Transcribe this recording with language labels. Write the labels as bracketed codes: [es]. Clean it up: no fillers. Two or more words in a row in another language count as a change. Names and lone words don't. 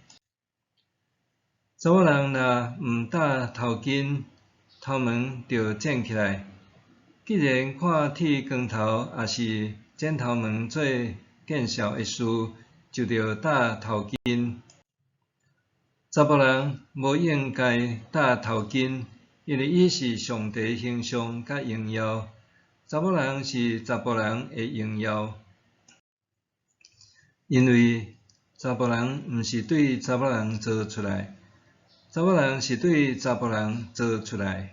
[nan] 查某人若毋戴头巾，头毛就剪起来。既然看剃光头也是剪头毛做见笑的事，就着戴头巾。查甫人无应该戴头巾，因为伊是上帝形象甲荣耀。查某人是查甫人的荣耀，因为查甫人毋是对查某人做出来，查某人是对查甫人做出来。